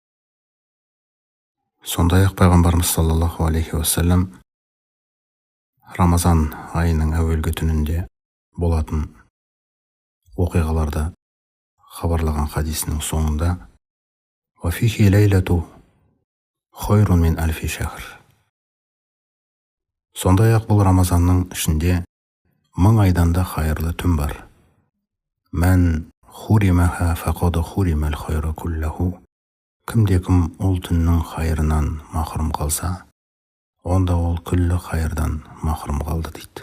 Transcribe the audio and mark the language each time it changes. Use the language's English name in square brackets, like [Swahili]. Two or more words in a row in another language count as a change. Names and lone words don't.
[Kazakh] Сондай-ақ пайғамбарымыз [Arabic] صلى الله عليه وسلم [Kazakh] Рамазан айының әуелгі түнінде болатын оқиғаларды хабарлаған хадисінің соңында [Arabic] «وفيه ليلة خير من ألف شهر». [Kazakh] Сондай-ақ бұл Рамазанның ішінде 1000 айдан да хайырлы түн бар. [Arabic] من حرمها فقد حرم الخير كله. [Kazakh] Кімде-кім ол түннің хайырынан махрұм қалса, онда ол күллі хайырдан махрұм қалды дейді.